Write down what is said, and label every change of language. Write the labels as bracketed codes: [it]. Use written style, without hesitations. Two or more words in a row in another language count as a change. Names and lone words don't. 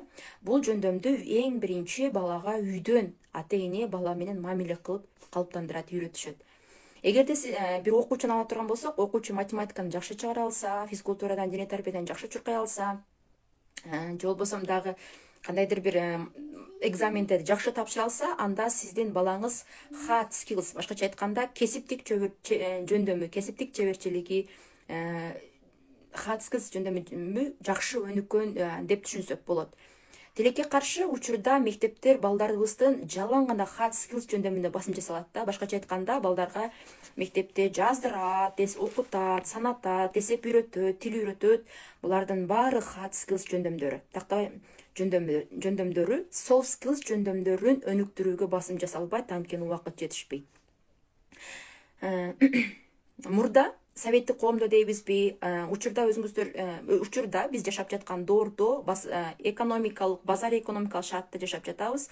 [ky] Бул жөндөмдү эң биринчи балага үйдөн ата эне бала менен мамиле кылып калыптандырат, үйрөтүшөт. Эгерде бир окуучуну ала турган болсок, окуучу математиканы жакшы чыгара алса, физкультурадан, дене тарбиядан жакшы чуркай алса, же болбосо дагы кандайдыр бир экзамендерди жакшы тапшыра алса, анда сиздин балаңыз [en] hard skills, [ky] башкача айтканда, кесиптик жөндөмү, кесиптик чеберчилиги, [en] hard skills [ky] жөндөмү жакшы өнүккөн деп түшүнсөк болот. Тилекке каршы, учурда мектептер балдарыбыздын жалаң гана [en] hard skills [ky] жөндөмүндө басым жасалат да. Башкача айтканда, балдарга мектепте жаздырат, окутат, санатат, эсеп үйрөтөт, тил үйрөтөт. Булардын баары [en] hard skills [ky] жөндөмдөрү. Жөндөмдөрү [en] soft skills [ky] жөндөмдөрүн өнүктүрүүгө басым жасалбайт, анткени убакыт жетишпейт. Мурда советтик коомдо дейбизби, учурда биз жашап жаткан доордо базар экономикалык шартта жашап жатабыз.